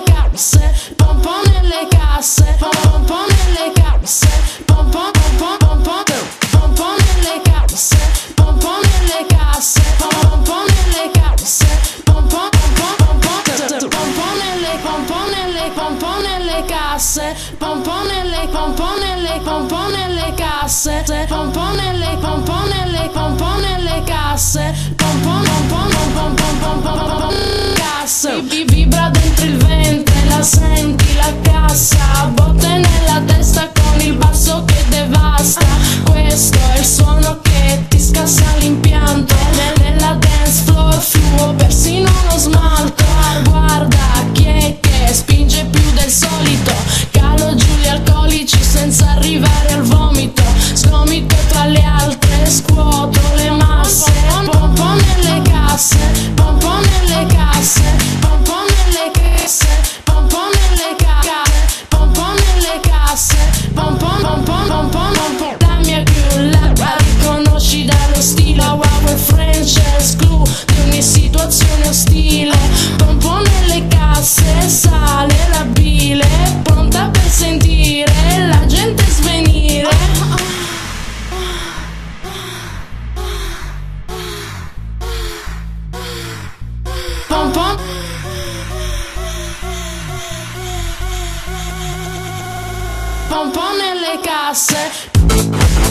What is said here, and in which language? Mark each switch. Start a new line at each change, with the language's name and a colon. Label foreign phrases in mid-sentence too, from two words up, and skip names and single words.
Italian: casse, pom pom nelle casse, pom pom nelle casse, pom pom pom pom pom pom pom nelle casse, pom pom nelle casse, pom pom nelle casse, pom pom pom pom pom pom nelle pom pom nelle pom pom nelle casse, pom pom nelle pom pom nelle pom pom nelle casse, pom pom nelle pom pom nelle pom pom nelle casse, pom pom pom pom pom pom pom casse. Vibra dentro il ventre, la senti la cassa, botte nella testa con il basso che devasta. Questo è il suono che ti scassa l'impianto, nella dance floor fluo persino lo smalto. Guarda chi è che spinge più del solito, calo giù gli alcolici senza arrivare al vomito, sgomito tra le altre, scuoto le masse, pom pom nelle casse, pom pom nelle casse, pom pom nelle casse, pom pom nelle casse, pom pom nelle casse, pom pom pom pom pom pom. La mia crew la riconosci dallo stile,
English: our French glue
Italian: di ogni situazione ostile, pom pom nelle casse, sale la bile, pronta per sentire la gente svenire. Pom pom, pom pom nelle casse.